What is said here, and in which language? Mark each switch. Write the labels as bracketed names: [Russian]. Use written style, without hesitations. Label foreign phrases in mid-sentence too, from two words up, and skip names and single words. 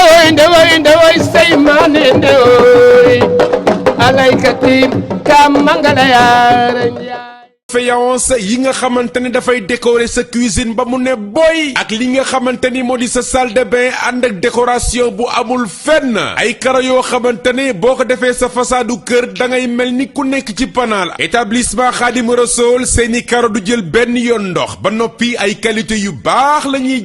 [Wolof] ndewoy say mane ndewoy alaykati kam mangala yaara faïence yi nga xamante ne dafay décorer sa cuisine ba mu ne boy ak li nga xamante ni moo di sa [French] salle de bain [Wolof] ànd ak décoration bu amul fenn ay karo yoo xamante ne boo ko defee sa façadu kër da ngay mel ni ku nekk ci panaal établissement Khadim Rassoul seeni karo du jël benn yoon ndox ba noppi ay qualité yu baax la ñuy